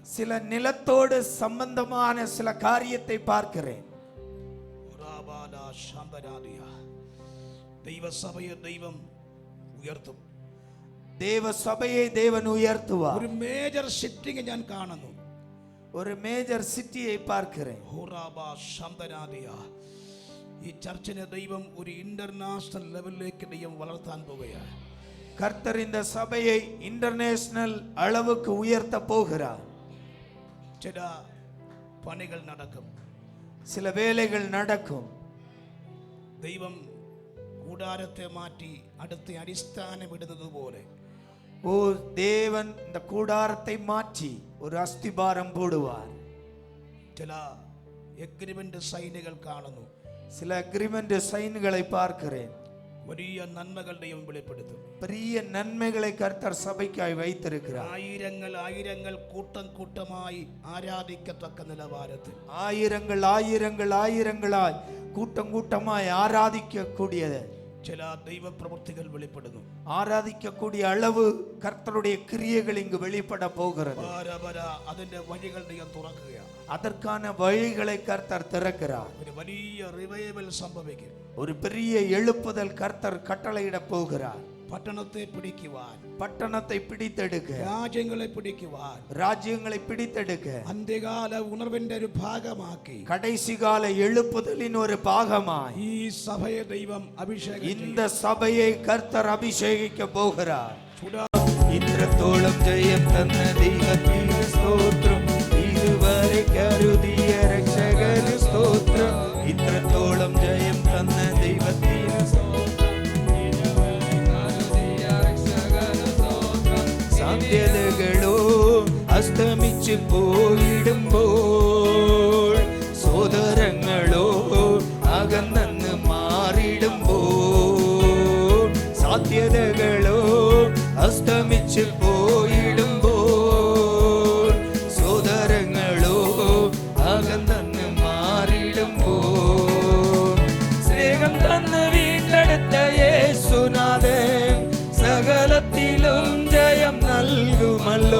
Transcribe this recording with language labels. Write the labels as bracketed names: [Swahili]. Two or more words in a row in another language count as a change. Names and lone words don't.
[Tamil] சில நிலத்தோடு சம்பந்தமான சில காரியத்தை பார்க்கிறேன். [Malayalam] ദൈവസഭയെ ദൈവം ഉയർത്തും. ദേവസഭയെ ദേവൻ ഉയർത്തുവാർ. ഒരു [English] major shifting [Malayalam] ഞാൻ കാണുന്നു. ഒരു [English] major city-യെ [Malayalam] பார்க்கிறேன். ഈ ചർച്ചിനെ ദൈവം ഒരു [English] international level-ലേക്ക് [Malayalam] ദൈവം വളർത്താൻ പോകുകയാണ്. [Tamil] கர்த்தர் இந்த சபையை இன்டர்நேஷனல் அளவுக்கு உயர்த்த போகிறார். [Malayalam] ചില പണികൾ നടക്കും, [Tamil] சில வேலைகள் நடக்கும். [Malayalam] ദൈവം കൂടാരത്തെ മാറ്റി അടുത്ത അടിസ്ഥാനം ഇടുന്നത് പോലെ, [Tamil] ஓ, தேவன் இந்த கூடாரத்தை மாற்றி ஒரு அஸ்திபாரம் போடுவார். [Malayalam] ചില [English] agreement sign-ുകൾ [Malayalam] കാണുന്നു. [Tamil] சில [English] agreement sign-களை [Tamil] பார்க்கிறேன். [Malayalam] വലിയ നന്മകൾ ദൈവം വെളിപ്പെടുത്തും. [Tamil] பெரிய நன்மைகளை கர்த்தர் சபைக்காய் வைத்திருக்கிறார். [Malayalam] ആയിരങ്ങൾ കൂട്ടമായി ആരാധിക്കത്തക്ക നിലവാരത്തിൽ, [Tamil] ஆயிரங்களாய் கூட்டமாய் ஆராதிக்க கூடியது [Malayalam] ചില ദൈവപ്രവൃത്തികൾ വെളിപ്പെടുന്നു. [Tamil] ஆராதிக்கக்கூடிய அளவு கர்த்தருடைய கிரியைகள் இங்கு வெளிப்பட போகிறது. [Malayalam] അതിന്റെ വഴികൾ ദൈവം തുറക്കുകയാണ്. [Tamil] அதற்கான வழிகளை கர்த்தர் திறக்கிறார். [Malayalam] ഒരു വലിയ റിവൈവൽ സംഭവിക്കും. [Tamil] ஒரு பெரிய எழுப்புதல் கர்த்தர் கட்டளையிட போகிறார். [Malayalam] പട്ടണത്തെ പിടിക്കുവാൻ, [Tamil] பட்டணத்தை பிடித்தெடுக்க, ராஜ்யங்களை பிடித்தெடுக்க, [Malayalam] അന്ത്യകാല ഉണർവിന്റെ ഒരു ഭാഗമാക്കി, [Tamil] கடைசி கால எழுப்புதலின் ஒரு பாகமாய் [Malayalam] ഈ സഭയെ ദൈവം അഭിഷേകം, [Tamil] இந்த சபையை கர்த்தர் அபிஷேகிக்க போகிறார். இത്രത്തോളം ஜெயம் தந்த தெய்வத்திற்கு ஸ்தோத்திரம், இதுவரை கருதிய ரட்சகருக்கு ஸ்தோத்திரம். இത്രത്തോളം ஜெயம் தந்த தெய்வத்திற்கு ஸ்தோத்திரம், [Malayalam] സാധ്യതകളോ അസ്തമിച്ചു പോയിടുമ്പോൾ, സോദരങ്ങളോ അകന്നു മാറിടുമ്പോൾ, സാധ്യതകളോ അസ്തമിച്ചു പോയിടുമ്പോൾ, സോദരങ്ങളോ അകന്നു മാറിടുമ്പോൾ, സ്നേഹം തന്ന് വീണ്ടെടുത്ത യേശുനാഥൻ സകലത്തിലും ജയം നൽകുമല്ലോ.